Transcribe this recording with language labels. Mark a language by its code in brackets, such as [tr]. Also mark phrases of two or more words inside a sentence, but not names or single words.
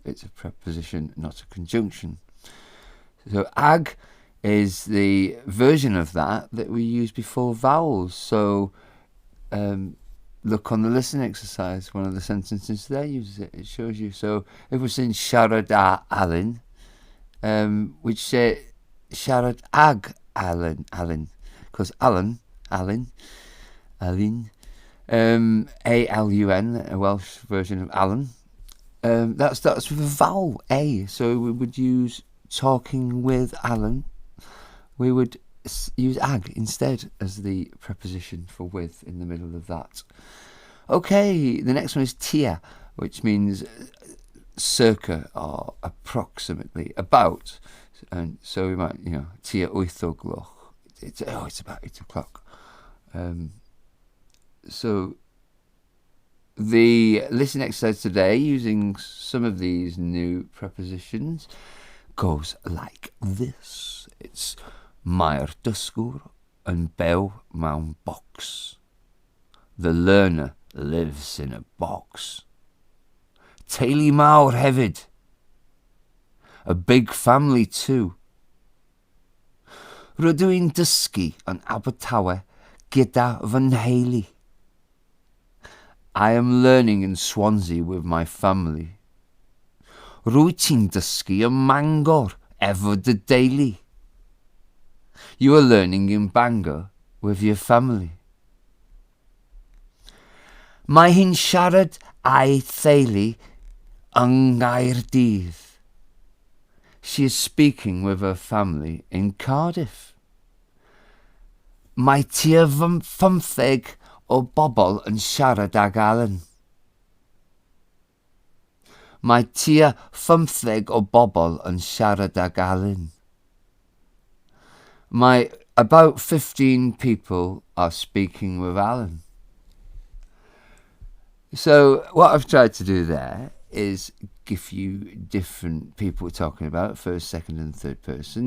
[en] It's a preposition, not a conjunction. So ag is the version of that we used before vowels. So look on the listening exercise, one of the sentences there uses it. It shows you. So if we're saying siarad Alan, we'd say [cy] siarad ag Alan, [en] because Alan, A-L-U-N, a Welsh version of Alan. That starts with a vowel, A. So we would use talking with Alan. We would use ag instead as the preposition for with in the middle of that. Okay, the next one is tia, which means circa or approximately, about. And so we might, [cy] tia 8 o gloch. [en] It's about 8 o'clock. So the listening exercise today, using some of these new prepositions, goes like this. [cy] It's mae'r dysgwr yn byw mewn box. [en] The learner lives in a box. [cy] Teulu mawr hefyd. [en] A big family too. [cy] Rydw i'n dysgu yn Abertawe gyda fy nheulu. [en] I am learning in Swansea with my family. [cy] Rwy ti'n dysgu yn Mangor efo dy deulu. [en] You are learning in Bangor with your family. [cy] Mae hi'n siarad a'i theulu yng Nghaerdydd. [en] She is speaking with her family in Cardiff. [cy] Mae tua 15 o bobl yn siarad ag Alan. Mae tua 15 o bobl yn siarad ag Alan. [en] About 15 people are speaking with Alan. So what I've tried to do there is give you different people we're talking about, first, second and third person.